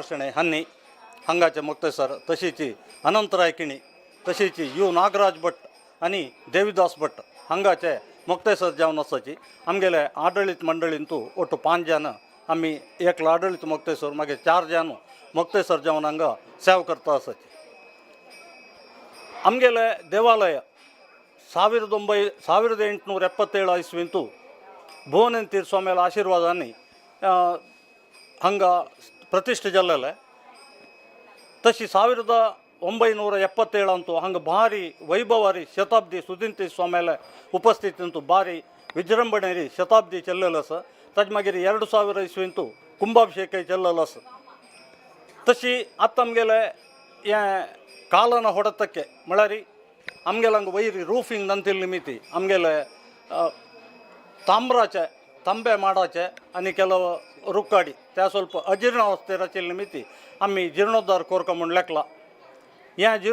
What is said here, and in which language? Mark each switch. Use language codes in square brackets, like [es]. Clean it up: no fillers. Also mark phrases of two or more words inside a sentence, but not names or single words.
[kok] शेणे हन्नी हांगाचे मुक्तेसर तशीच अनंतराय किणी तशीच यू नागराज भट आनी देविदास भट हांगाचे मुक्तेसर जावन आसाची. आमगेले आडळीत मंडळींतू ಒಟ್ಟು 5 जन आमी एकलो आडळीत मुक्तेसर मागीर 4 जन मुक्तेसर जावन हांगा सेवा करता आसाची. आमगेले देवालय 1877 ಇಸ್ವಿಂತೂ ಭುವನೇಂದ್ರ ಸ್ವಾಮಿಯ ಆಶೀರ್ವಾದಾನಿ ಹಂಗ ಪ್ರತಿಷ್ಠೆ ಜಲ್ಲಲೆ. ತಸಿ 1977 ಅಂತೂ ಹಂಗೆ ಭಾರಿ ವೈಭವಾರಿ ಶತಾಬ್ದಿ ಸುಧೀಂದ್ರ ಸ್ವಾಮಿಯ ಉಪಸ್ಥಿತಿ ಅಂತೂ ಭಾರಿ विजृंभणेरी शताब्दी चल्लेलस ताजे मागीर 2000 इसवींतू कुंभाभिषेक चल्लेलस तशी आतां आमगेले हें कालन ಹೊಡೆತಕ್ಕೆ म्हळ्यार आमगेले हांगा वयर रूफिंग नंतिल्ली निमित्ती आमगेले तांबराचे तांबे माडाचे आनी ಕೆಲವು रुक्काडी त्या ಸ್ವಲ್ಪ अजीर्णावस्थेर आशिल्ले निमित्ती आमी जीर्णोद्धार कोरक म्हूण लेखला हें